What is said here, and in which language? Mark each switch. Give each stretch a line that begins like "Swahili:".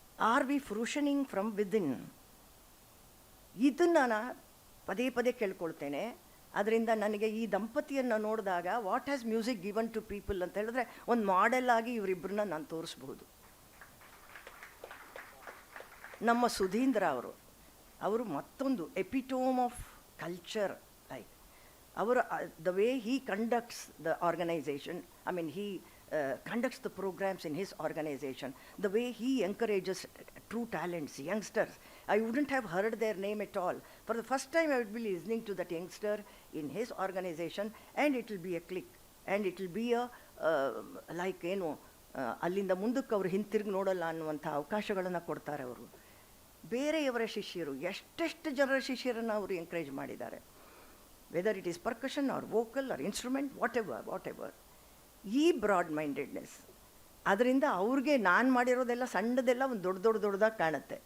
English: Are we flourishing from within?
Kannada: ಇದನ್ನು ನಾನು ಪದೇ ಪದೇ ಕೇಳ್ಕೊಳ್ತೇನೆ. ಅದರಿಂದ ನನಗೆ ಈ ದಂಪತಿಯನ್ನು ನೋಡಿದಾಗ
English: what has music given to people
Kannada: ಅಂತ ಹೇಳಿದ್ರೆ ಒಂದು ಮಾಡೆಲ್ ಆಗಿ ಇವರಿಬ್ಬರನ್ನ ನಾನು ತೋರಿಸ್ಬೋದು. ನಮ್ಮ ಸುಧೀಂದ್ರ ಅವರು ಮತ್ತೊಂದು
English: Epitome of culture. Like ಅವರು the way he conducts the organization, I mean he conducts the programs in his organization, the way he encourages true talents, youngsters. I wouldn't have heard their name at all. For the first time, I would be listening to that youngster in his organization, and it will be a click, and it will be a like,
Kannada: ಅಲ್ಲಿಂದ ಮುಂದಕ್ಕೆ ಅವರು ಹಿಂತಿರುಗಿ ನೋಡಲ್ಲ ಅನ್ನುವಂಥ ಅವಕಾಶಗಳನ್ನು ಕೊಡ್ತಾರೆ ಅವರು. ಬೇರೆಯವರ ಶಿಷ್ಯರು, ಎಷ್ಟೆಷ್ಟು ಜನರ ಶಿಷ್ಯರನ್ನು ಅವರು ಎಂಕರೇಜ್ ಮಾಡಿದ್ದಾರೆ.
English: Whether it is percussion or vocal or instrument, whatever.
Kannada: ಈ ಬ್ರಾಡ್ ಮೈಂಡೆಡ್ನೆಸ್, ಅದರಿಂದ ಅವ್ರಿಗೆ ನಾನು ಮಾಡಿರೋದೆಲ್ಲ ಸಣ್ಣದೆಲ್ಲ ಒಂದು ದೊಡ್ಡದಾಗಿ ಕಾಣುತ್ತೆ.